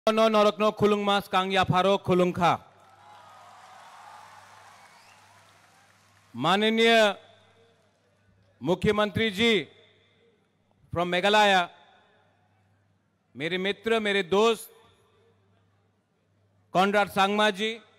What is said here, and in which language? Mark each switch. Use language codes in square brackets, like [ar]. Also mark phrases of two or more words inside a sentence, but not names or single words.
[trp] No norokno khulung mas kang ya pharo khulung kha। [hi] माननीय मुख्यमंत्री जी फ्रॉम मेघालय, मेरे मित्र, मेरे दोस्त कॉनराड सांगमा जी,